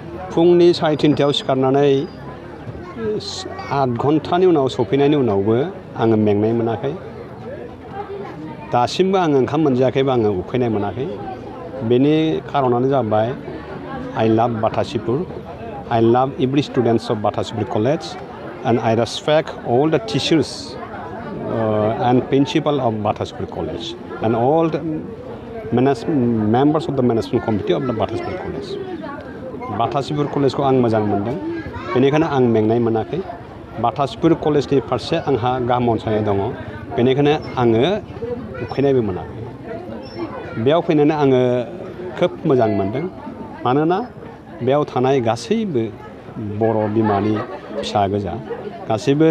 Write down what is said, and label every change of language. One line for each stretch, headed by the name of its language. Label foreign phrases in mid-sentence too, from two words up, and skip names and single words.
Bodo: फुंनि 3:30 सिखारनानै 8 घन्टानि उनाव सफैनायनि उनावबो आङो मेंनाय मोनाखै दासिमबो आङो ओंखाम मोनजायाखैबा आङो उखैनाय मोनाखै बेनि खारनानो जाबाय
English: I love Batasipur I love every students of Batasipur College and I respect all the teachers and principal of Batasipur College and all the members of the management committee of the Batasipur College.
Bodo: Batasipur College को आं मोजां मोनदों बेनिखायनो आं मेंनाय मोनाखै Batasipur College नि फारसे आंहा गाहाम अनसायनाय दङ बेनिखायनो आङो उखैनायबो मोनाखै बेयाव फैनानै आङो खोब मोजां मोनदों मानोना बेयाव थानाय गासैबो बर' बिमानि फिसा गोजा गासैबो